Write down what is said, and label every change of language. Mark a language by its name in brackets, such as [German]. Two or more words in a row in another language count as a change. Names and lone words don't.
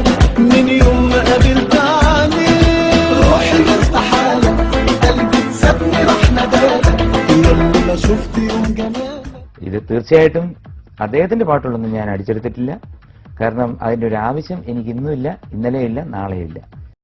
[Arabic] من يوم ما قابلتني روحي مرتاحالك قلبي سابني راح ندالك ياللي ما شفت يوم جمالك. [Malayalam] ഇത് തീർച്ചയായിട്ടും അദ്ദേഹത്തിന്റെ പാട്ടുകളൊന്നും ഞാൻ അടിച്ചെടുത്തിട്ടില്ല. കാരണം അതിന്റെ ഒരു ആവശ്യം എനിക്ക് ഇന്നുമില്ല, ഇന്നലെയില്ല, നാളെയില്ല.